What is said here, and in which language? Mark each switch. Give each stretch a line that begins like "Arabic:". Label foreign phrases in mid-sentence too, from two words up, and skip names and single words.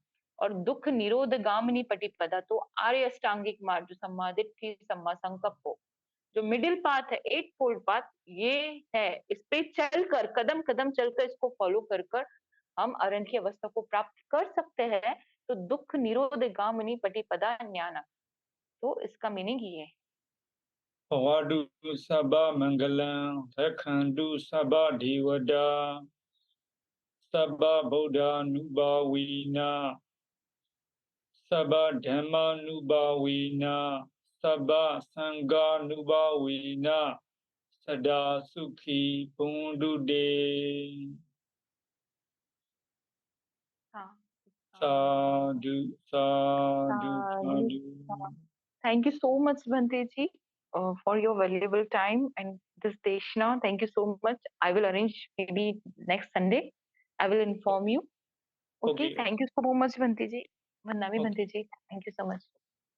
Hindi: और
Pali: दुख निरोध गामिनी पटिपदा,
Hindi: तो आर्य अष्टांगिक मार्ग, जो
Pali: सम्मादित्य सम्मा संकल्प
Hindi: हो, जो
English: middle path
Hindi: है,
English: 8 fold path,
Hindi: ये है, इस पे चलकर, कदम कदम चलकर, इसको फॉलो कर कर हम अरहंत की अवस्था को प्राप्त कर सकते हैं। तो
Pali: दुख निरोध गामिनी पटिपदा ज्ञान,
Hindi: तो इसका मीनिंग ये है।
Pali: Bhavadu Sabha Mangalam Rakhandu Sabha Devada Sabha Buddha Nubhavina Sabha Dhamma Nubhavina Sabha Sangha Nubhavina Sada Sukhi Pundu De
Hindi: हाँ,
Pali: Sadhu Sadhu साधु, Sadhu.
English: thank you so much Bhante ji for your valuable time and this Deshna. Thank you so much. I will arrange maybe next Sunday. I will inform you. Okay, Okay, thank you so much Bhante ji. Vandami okay. Bhante ji. Thank you so much.